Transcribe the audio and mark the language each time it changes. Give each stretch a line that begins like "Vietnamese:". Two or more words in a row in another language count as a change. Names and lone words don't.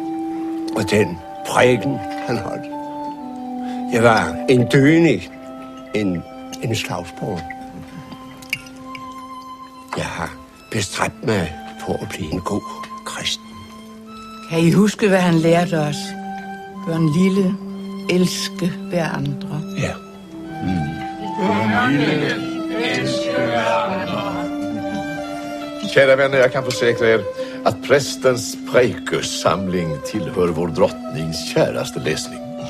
Danish: Og den prædiken, han holdt. Jeg var en dønig, en slagsbror. Jeg har bestræbt mig på at blive en god kristen. Kan I huske, hvad han lærte os? Gør en lille, elske hver andre. Ja.
Swedish: Kära vänner, jag kan försäkra er att prästens präkersamling tillhör vår drottnings käraste läsning.